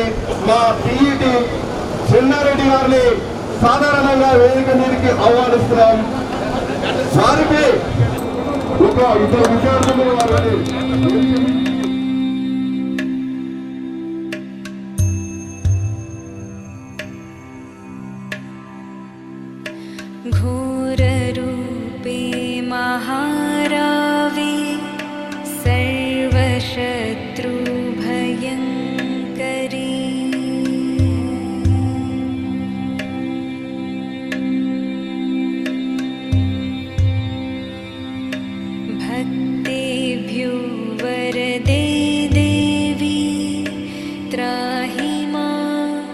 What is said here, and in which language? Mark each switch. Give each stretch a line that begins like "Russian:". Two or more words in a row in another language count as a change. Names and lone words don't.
Telugu: మా పిఈటి చిన్నారెడ్డి గారిని సాధారణంగా వేదిక మీదకి ఆహ్వానిస్తున్నాం. వారికి ఒక ఇద్దరు విద్యార్థులు వారిని
Sanskrit: घोररूपे महारावे सर्वशत्रुभयङ्करी भक्तेभ्यो वरदे देवी त्राहि मां